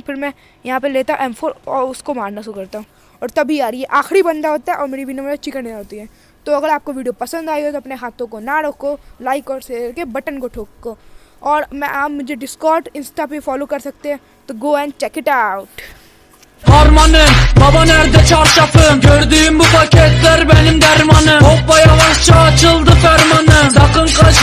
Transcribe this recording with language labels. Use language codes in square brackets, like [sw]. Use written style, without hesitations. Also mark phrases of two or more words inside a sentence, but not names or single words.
[hi] फिर मैं यहाँ पर लेता हूँ M4 और उसको मारना शुरू करता हूँ, और तभी यार ये आखिरी बंदा होता है और मेरी [en] winner chicken dinner [hi] होती है। तो अगर आपको वीडियो पसंद आई हो तो अपने हाथों को ना रोको, लाइक और शेयर के बटन को ठोको। और आप मुझे डिस्कॉर्ड इंस्टा पे फॉलो कर सकते हैं, तो [en] go and check it out. [tr] Harmanım, baba nerede çarşafım? Gördüğüm bu paketler benim dermanım. Hoppa yavaşça açıldı fermanım. Sakın kaç